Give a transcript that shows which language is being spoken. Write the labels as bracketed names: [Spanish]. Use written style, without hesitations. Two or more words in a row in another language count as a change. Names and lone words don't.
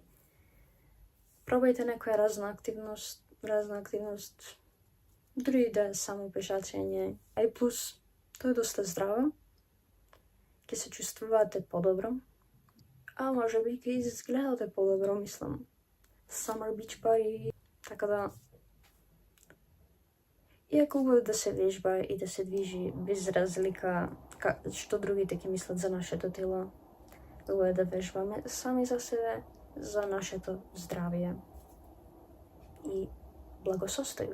[Macedonian] Пробајте некоја разна активност, дури да е само пешачење, а и плюс, тоа е доста здраво, ќе се чувствувате подобро, а може би ќе изгледате подобро, мислам, [English] summer beach body, [Macedonian] така да и е хубаво да се вежба и да се движи без разлика што другите ќе мислат за нашето тело. Хубаво е да вежбаме сами за себе, за нашето здравје и благосостојба.